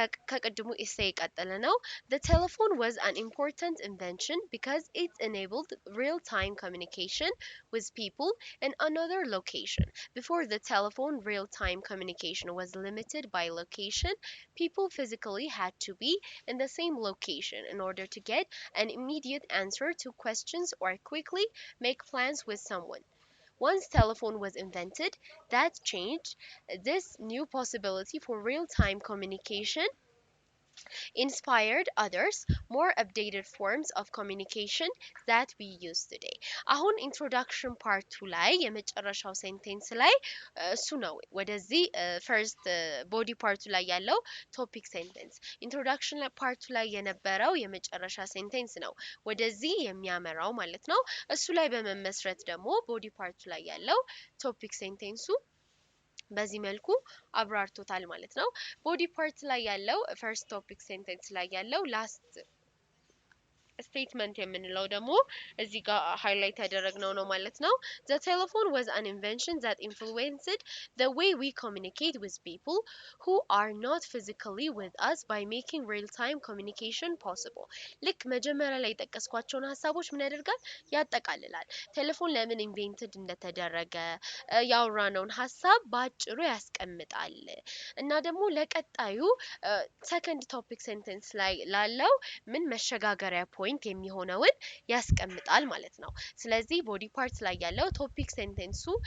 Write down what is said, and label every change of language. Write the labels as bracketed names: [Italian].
[Amharic] ከቅድሙ ኢሴ የቀጠለ ነው። [English] The telephone was an important invention because it enabled real-time communication with people in another location. Before the telephone, real-time communication was limited by location. People physically had to be in the same location in order to get an immediate answer to questions or quickly make plans with someone. Once telephone was invented, that changed this new possibility for real-time communication inspired others more updated forms of communication that we use today. [Amharic] አሁን ኢንትሮዳክሽን ፓርቱ ላይ የመጨረሻው ሴንቴንስ ላይ እሱ ነው ወደዚህ ፈርስት ቦዲ ፓርቱ ላይ ያለው ቶፒክ ሴንቴንስ ኢንትሮዳክሽን ፓርቱ ላይ የነበረው የመጨረሻ ሴንቴንስ ነው ወደዚህ የሚያመራው ማለት ነው። እሱ ላይ በመመስረት ደግሞ ቦዲ ፓርቱ ላይ ያለው ቶፒክ ሴንቴንሱ በዚህ መልኩ አብራርቶታል ማለት ነው። ቦዲ ፓርት ላይ ያለው ፈርስት ቶፒክ ሴንቴንስ ላይ ያለው ላስት ስቴትመንት የምንለው ደግሞ እዚህ ጋር ሃይላይት ያደረግነው ነው ማለት ነው። [English] The telephone was an invention that influenced the way we communicate with people who are not physically with us by making real-time communication possible። [Amharic] ልክ መጀመሪያ ላይ የጠቀስኳቸውን ሀሳቦች ምን ያደርጋል? ያጠቃልላል። ቴሌፎን ለምን ኢንቬንትድ እንደተደረገ ያወራነውን ሀሳብ በአጭሩ ያስቀምጣል እና ደግሞ ለቀጣዩ ሰከንድ ቶፒክ ሴንቴንስ ላይ ላለው ምን መሸጋገሪያ ፖይንት የሚሆነውን ያስቀምጣል ማለት ነው። ስለዚህ ቦዲ ፓርት ላይ ያለው ቶፒክ ሴንቴንሱ